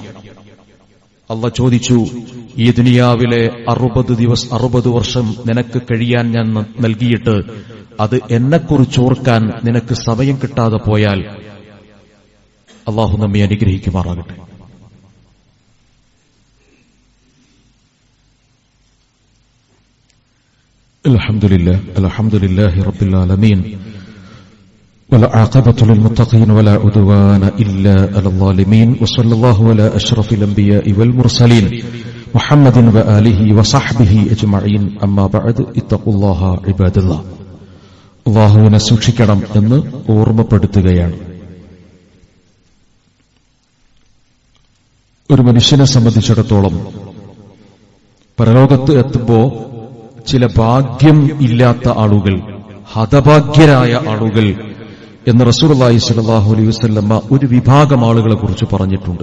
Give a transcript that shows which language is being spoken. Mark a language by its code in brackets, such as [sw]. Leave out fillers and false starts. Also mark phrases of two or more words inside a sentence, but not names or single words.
[ml] അല്ലാഹ് ചോദിച്ചു, ഈ ദുനിയാവിലെ 60 വർഷം നിനക്ക് കഴിയാൻ ഞാൻ നൽകിയിട്ട് അത് എന്നെക്കുറിച്ച് ഓർക്കാൻ നിനക്ക് സമയം കിട്ടാതെ പോയാൽ അല്ലാഹു നമ്മെ അനുഗ്രഹിക്കുമാറാകട്ടെ. [ar] الحمد لله رب العالمين والعاقبة للمتقين ولا عدوان إلا على الظالمين وصلى الله على أشرف الأنبياء والمرسلين محمد وآله وصحبه أجمعين أما بعد اتقوا الله عباد الله. [ml] അല്ലാഹുവിനെ സൂക്ഷിക്കണം എന്ന് ഓർമ്മപ്പെടുത്തുകയാണ്. ഒരു മനുഷ്യനെ സംബന്ധിച്ചിടത്തോളം പരലോകത്ത് എത്തുമ്പോ ചില ഭാഗ്യം ഇല്ലാത്ത ആളുകൾ, ഹതഭാഗ്യരായ ആളുകൾ എന്ന് [ar] رسول الله صلى الله عليه وسلم [ml] ഒരു വിഭാഗം ആളുകളെ കുറിച്ച് പറഞ്ഞിട്ടുണ്ട്.